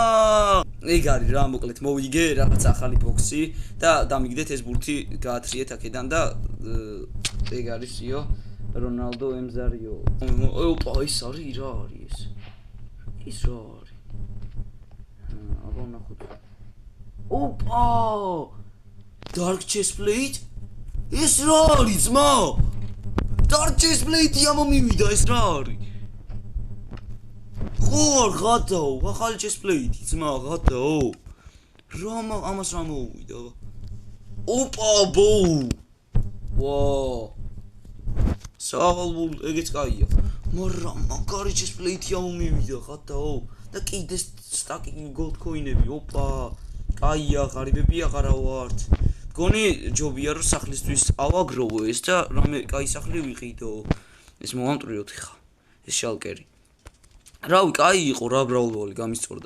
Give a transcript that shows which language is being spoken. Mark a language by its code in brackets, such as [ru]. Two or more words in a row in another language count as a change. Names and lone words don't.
[ka] ეგ არის რა, მოკლედ მოვიგე რაღაც ახალი ბოქსი და დამიგდეთ ეს ბურთი გაათრიეთ აქედან და ეგ არის იო რონალდო ემზარიო. ეს არის რა არის ეს? ის რა არის? აბა ნახოთ. [en] Dark chest plate? [ka] ეს რა არის ძმა? [en] Dark chest plate- [ka] ი ამომივიდა, ეს რა არის? ხო არ გადაო, ახალი [en] chest plate- [ka] ი ძმა, გადაო. ამას რა მოუვიდა? სავალ ეგეც კაია. მაგრამ მაგარი [en] chest plate- [ka] ი ამომივიდა, გადაო. და კიდეს სტაკი [en] gold coin- [ka] ები, კაია, ღარიბები აღარა ვართ. მგონი ჯობია რომ სახლისთვის ავაგროვო ეს და რამე კაი სახლი ვიყიდო. ეს მომამტვრიოთ ხა. ეს შალკერი. რავი, კაი იყო რა ბრაულვალი გამისწორდა.